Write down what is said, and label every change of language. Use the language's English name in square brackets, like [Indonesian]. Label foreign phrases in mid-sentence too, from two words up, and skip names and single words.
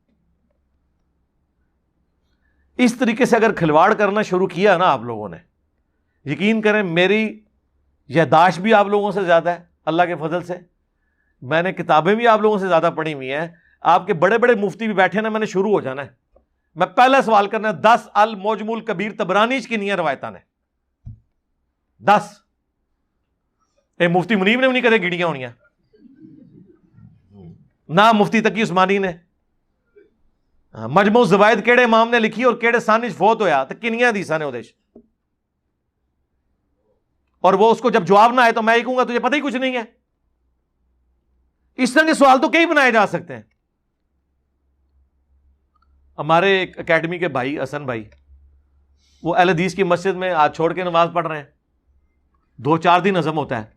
[Urdu] اس طریقے سے اگر کھلواڑ کرنا شروع کیا نا آپ لوگوں نے, یقین کریں میری یادداشت بھی آپ لوگوں سے زیادہ ہے اللہ کے فضل سے, میں نے کتابیں بھی آپ لوگوں سے زیادہ پڑھی ہوئی ہیں. آپ کے بڑے بڑے مفتی بھی بیٹھے نا, میں نے شروع ہو جانا ہے. میں پہلا سوال کرنا ہے 10 المعجم الکبیر طبرانی کی نہیں ہے روایتاں نے 10. [Punjabi] مفتی منیب نے بھی نہیں کدے گڑیاں ہونیاں, نہ مفتی تقی عثمانی نے. مجموع الزوائد کیڑے امام نے لکھی اور کیڑے سان وچ فوت ہویا تے کنیاں حدیثاں نے اودے. [Urdu] اور وہ اس کو جب جواب نہ آئے تو میں یہ کہوں گا تجھے پتہ ہی کچھ نہیں ہے. اس طرح کے سوال تو کئی بنائے جا سکتے ہیں. ہمارے ایک اکیڈمی کے بھائی حسن بھائی, وہ اہل حدیث کی مسجد میں ہاتھ چھوڑ کے نماز پڑھ رہے ہیں, 2-4 دن ہضم ہوتا ہے.